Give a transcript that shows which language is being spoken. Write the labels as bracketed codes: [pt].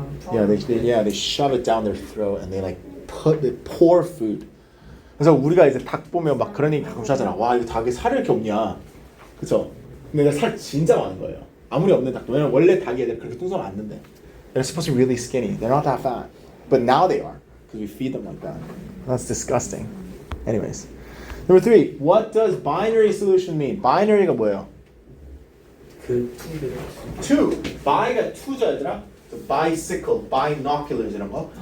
[en] They shove it down their throat and they pour food. [ko] 그래서 우리가 이제 닭 보면 막 그런 얘기 가끔씩 하잖아. 와 이거 닭에 살이 이렇게 없냐? 그쵸? 근데 살 진짜 많은 거예요. 아무리 없는 닭도 왜냐면 원래 닭이 애들 그렇게 뚱뚱하면 안 된대. [en] They're supposed to be really skinny. They're not that fat, but now they are because we feed them like that. That's disgusting. Anyways, number 3. What does binary solution mean? [ko] Binary가 뭐예요? 그 [en] two. [ko] Bi가 two죠 얘들아. [en] So bicycle, binoculars [ko] 이런 거.